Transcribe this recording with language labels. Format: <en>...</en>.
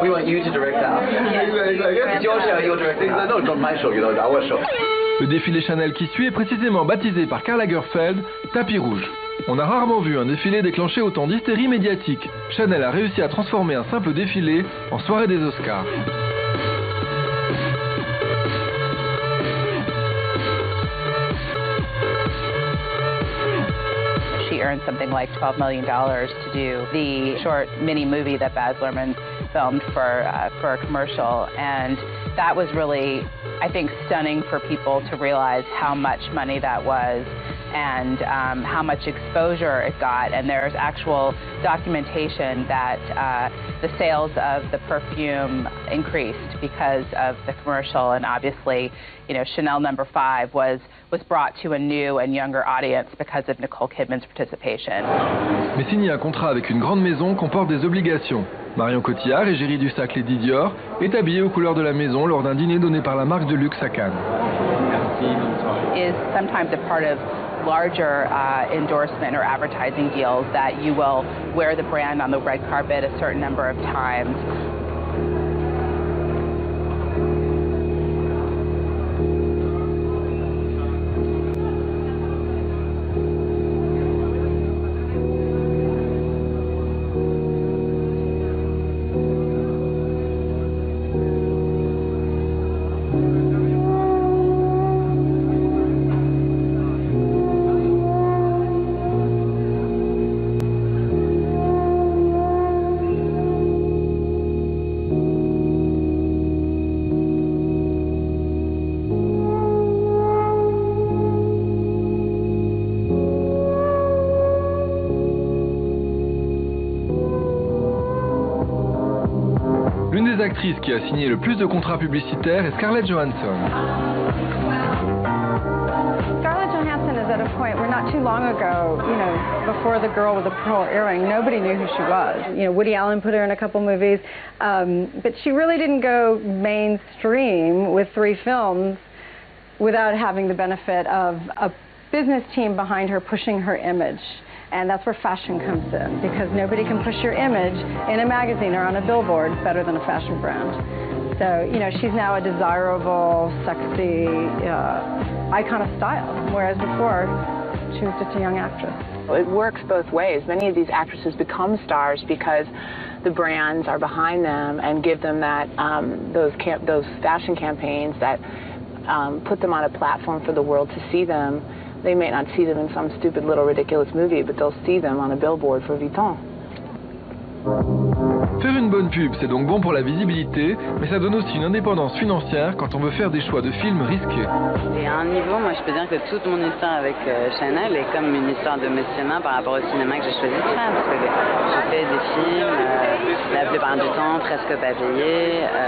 <en>We want you to direct that. It's your show, you're directing. No, it's not my show, you know, it's our show.</en> <fr>Le défilé Chanel qui suit est précisément baptisé par Karl Lagerfeld Tapis Rouge. On a rarement vu un défilé déclencher autant d'hystérie médiatique. Chanel a réussi à transformer un simple défilé en soirée des Oscars.</fr> <en>She earned something like $12 million to do the short mini movie that Baz Luhrmann filmed for a commercial, and that was really, I think, stunning for people to realize how much money that was and how much exposure it got. And there's actual documentation that the sales of the perfume increased because of the commercial, and obviously, you know, Chanel No. 5 was brought to a new and younger audience because of Nicole Kidman's participation.</en> <fr>Mais signer un contrat avec une grande maison comporte des obligations. Marion Cotillard, égérie du sac Lady Dior, est habillée aux couleurs de la maison lors d'un dîner donné par la marque de luxe à Cannes.</fr> <en>Is sometimes a part of larger endorsement or advertising deals that you will wear the brand on the red carpet a certain number of times.</en> <fr>L'une des actrices qui a signé le plus de contrats publicitaires est Scarlett Johansson.</fr> <en>Scarlett Johansson is at a point where not too long ago, you know, before The Girl with the Pearl Earring, nobody knew who she was. You know, Woody Allen put her in a couple movies, but she really didn't go mainstream with 3 films without having the benefit of a business team behind her pushing her image. And that's where fashion comes in, because nobody can push your image in a magazine or on a billboard better than a fashion brand. So, you know, she's now a desirable, sexy icon of style, whereas before she was just a young actress. It works both ways. Many of these actresses become stars because the brands are behind them and give them that those fashion campaigns that put them on a platform for the world to see them. They may not see them in some stupid little ridiculous movie, but they'll see them on a billboard for Vuitton.</en> <fr>Faire une bonne pub, c'est donc bon pour la visibilité, mais ça donne aussi une indépendance financière quand on veut faire des choix de films risqués. Et à un niveau, moi je peux dire que toute mon histoire avec Chanel est comme une histoire de mécénat par rapport au cinéma que j'ai choisi de faire, parce que j'ai fait des films, la plupart du temps presque pas payés.</fr>